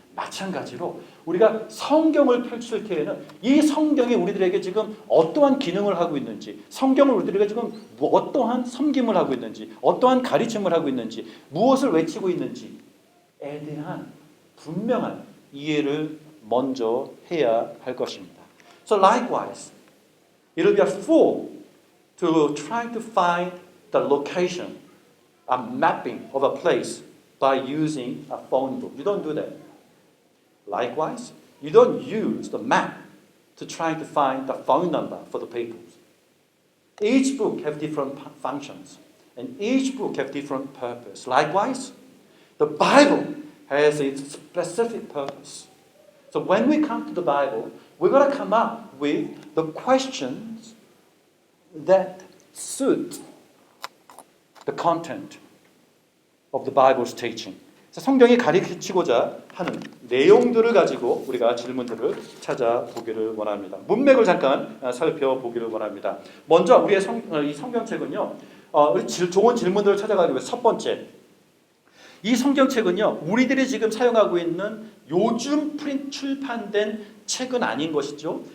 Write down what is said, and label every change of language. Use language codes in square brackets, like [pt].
[ko] 마찬가지로 우리가 성경을 펼칠 때에는 이 성경이 우리들에게 지금 어떠한 기능을 하고 있는지, 성경을 우리들에게 지금 어떠한 섬김을 하고 있는지, 어떠한 가르침을 하고 있는지, 무엇을 외치고 있는지에 대한 분명한 이해를 먼저 해야 할 것입니다. [en] So likewise, it will be a fool to try to find the location, a mapping of a place by using a phone book. You don't do that. Likewise, you don't use the map to try to find the phone number for the people. Each book have different functions, and each book have different purpose. Likewise, the Bible has its specific purpose. So when we come to the Bible, we're going to come up with the questions that suit the content of the Bible's teaching. [ko] 성경이 가르치고자 하는 내용들을 가지고 우리가 질문들을 찾아보기를 원합니다. 문맥을 잠깐 살펴보기를 원합니다. 먼저 우리의 이 성경책은요, 좋은 질문들을 찾아가기 위해 첫 번째, 이 성경책은요, 우리들이 지금 사용하고 있는 요즘 출판된 책은 아닌 것이죠.